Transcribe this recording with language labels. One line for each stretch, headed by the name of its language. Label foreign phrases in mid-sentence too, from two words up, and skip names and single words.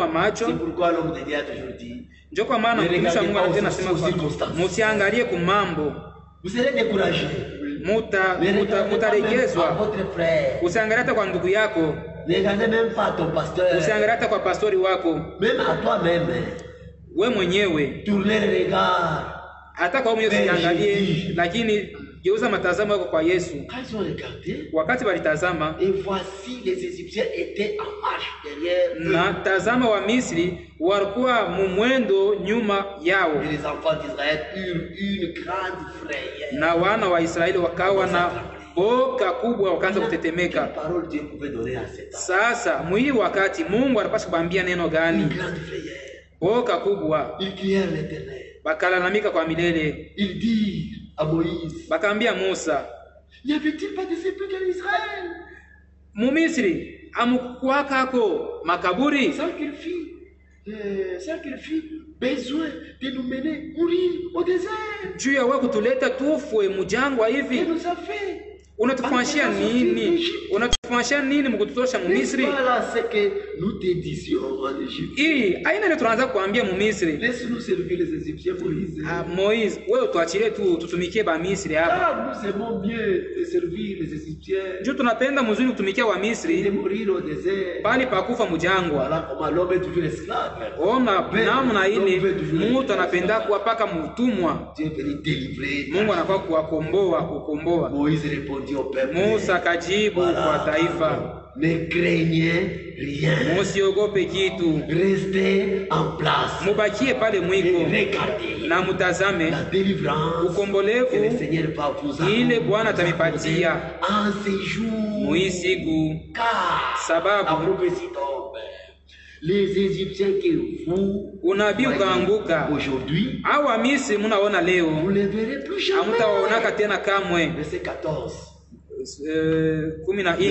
French: C'est
Swahili: macho.
French: pourquoi l'homme de Dieu a toujours dit,
Swahili: Ndio kwa maana mtumishi wa Mungu anatena sema msiangalie kumambo,
French: vous serez découragés.
Swahili: mutaregezwa.
French: Votre frère.
Swahili: Usiangalie hata kwa ndugu yako,
French: Ne regardez même pas ton pasteur.
Swahili: usiangalie hata kwa pastori wako,
French: Même à toi-même.
Swahili: we mwenyewe,
French: Tournez le regard.
Swahili: hata kwa mwenyewe usiangalie, lakini geuza matazamo yako kwa Yesu.
French: Quand ils ont regardé,
Swahili: Wakati walitazama,
French: et voici les Égyptiens étaient en marche derrière eux.
Swahili: na tazama wa Misri walikuwa mumwendo nyuma yao,
French: Et les enfants d'Israël eurent une grande frayeur.
Swahili: na wana wa Israeli wakawa na boka kubwa, wakaanza
French: Quelle
Swahili: kutetemeka.
French: parole Dieu pouvait donner à cet homme?
Swahili: Sasa mwii wakati Mungu anapaswa kubambia neno
French: Une
Swahili: gani?
French: grande frayeur.
Swahili: Boka kubwa,
French: Ils crièrent l'Éternel.
Swahili: bakalalamika kwa milele,
French: Ils dirent à Moïse,
Swahili: bakaambia Musa,
French: n'y avait-il pas de sépulcre en Israël?
Swahili: Mumisri amukwakako makaburi?
French: Sans qu'il fit besoin de nous mener mourir au désert.
Swahili: Juu ya wewe kutuleta tufwe mujangwa
French: Il
Swahili: hivi?
French: nous a fait.
Swahili: Unatufanyishia nini? Unatufanyishia nini mkututosha Mumisri?
French: Voilà ce que nous te disions en Égypte.
Swahili: Hii aina ile tunaanza kuambia Mumisri,
French: Laisse-nous servir les Égyptiens, Moïse.
Swahili: Moise, wewe tuachilie tu tutumikie ba Misri hapa.
French: Ah, nous aimons mieux te servir les Égyptiens
Swahili: Juu tunapenda mzuri kutumikia wa
French: et
Swahili: Misri
French: mourir au désert.
Swahili: pali pakufa mujangwa.
French: Voilà comment l'homme est toujours esclave.
Swahili: Ona namna ile mtu anapenda kuwa paka mtumwa,
French: Dieu est venu délivrer.
Swahili: Mungu anakuwa kukomboa.
French: Moïse répondit au peuple.
Swahili: Musa akajibu kwa taifa,
French: Ne craignez rien.
Swahili: musiogope kitu,
French: Restez en place.
Swahili: mubakie pale
French: Et
Swahili: mwiko
French: regardez
Swahili: na mutazame
French: la délivrance
Swahili: ukombolevu
French: que le Seigneur va vous
Swahili: ile Bwana atamipatia
French: en ces jours.
Swahili: muhii siku,
French: Car la
Swahili: sababu
French: prophétie tombe. Les Égyptiens que vous
Swahili: unabii
French: voyez
Swahili: ukaanguka.
French: aujourd'hui,
Swahili: Au wa Misri munaona
French: vous
Swahili: leo,
French: ne les verrez plus jamais.
Swahili: hamutawaonaka tena kamwe.
French: Verset 14.
Swahili: 14